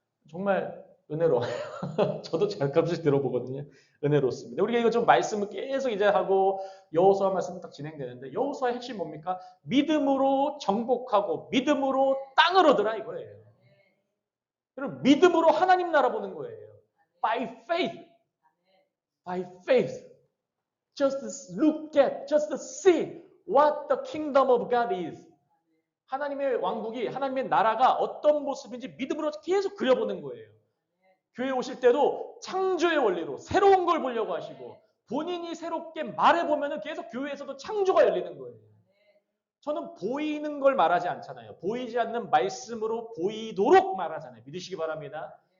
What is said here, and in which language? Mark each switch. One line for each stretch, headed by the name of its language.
Korean: 정말 은혜로워요. 저도 잠깐씩 들어보거든요. 은혜롭습니다. 우리가 이거 좀 말씀을 계속 이제 하고 여호수아 말씀은 딱 진행되는데 여호수아의 핵심 뭡니까? 믿음으로 정복하고 믿음으로 땅을 얻으라 이거예요. 여러분 믿음으로 하나님 나라 보는 거예요.
English: By faith. By faith. Just look at, just see what the kingdom of God is.
Korean: 하나님의 왕국이, 하나님의 나라가 어떤 모습인지 믿음으로 계속 그려보는 거예요. 교회 오실 때도 창조의 원리로 새로운 걸 보려고 하시고 본인이 새롭게 말해보면 계속 교회에서도 창조가 열리는 거예요. 저는 보이는 걸 말하지 않잖아요. 보이지 않는 말씀으로 보이도록 말하잖아요. 믿으시기 바랍니다.